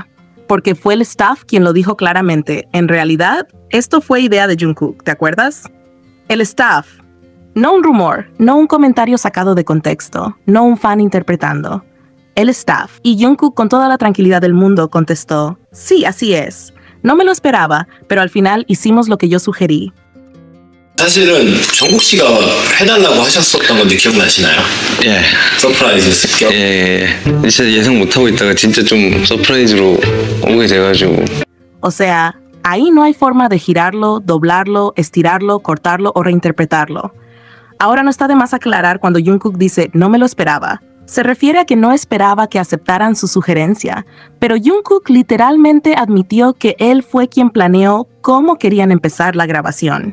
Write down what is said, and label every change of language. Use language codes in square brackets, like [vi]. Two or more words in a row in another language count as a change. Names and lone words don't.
[es] Porque fue el staff quien lo dijo claramente. En realidad, esto fue idea de Jungkook, ¿te acuerdas? El staff. No un rumor, no un comentario sacado de contexto, no un fan interpretando. El staff. Y Jungkook con toda la tranquilidad del mundo contestó, sí, así es. No me lo esperaba, pero al final hicimos lo que yo sugerí. [ko] 사실은 정국 씨가 해달라고 하셨었던 건데 기억나시나요? 예. 서프라이즈 습격. 예. 진짜 예상 못하고 있다가 진짜 좀 서프라이즈로 오게 돼가지고. [es] O sea, ahí no hay forma de girarlo, doblarlo, estirarlo, cortarlo o reinterpretarlo. Ahora no está de más aclarar cuando Jungkook dice no me lo esperaba. Se refiere a que no esperaba que aceptaran su sugerencia, pero Jungkook literalmente admitió que él fue quien planeó cómo querían empezar la grabación.